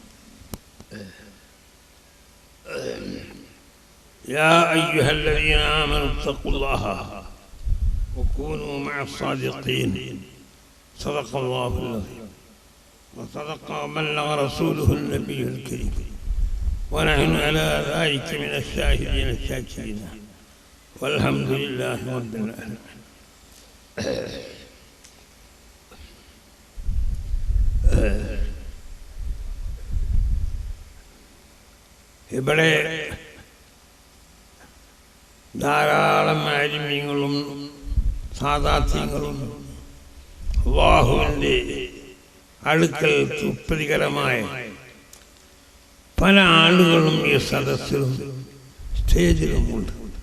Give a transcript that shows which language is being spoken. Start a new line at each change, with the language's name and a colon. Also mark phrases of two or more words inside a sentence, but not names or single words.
Arabic: يا أيها الذين آمنوا اتقوا الله وكونوا مع الصادقين. صدق الله العظيم وصدق وبلغ رسوله النبي الكريم ونحن على ذلك من الشاهدين الشاكرين والحمد لله رب العالمين.
Malayalam: ഇവിടെ ധാരാളം ആലിമീങ്ങളും സാദാത്യങ്ങളും അല്ലാഹുവിൻ്റെ അടുക്കൽ തൃപ്തികരമായ പല ആളുകളും ഈ സദസ്സിലും സ്റ്റേജിലുമുണ്ട്.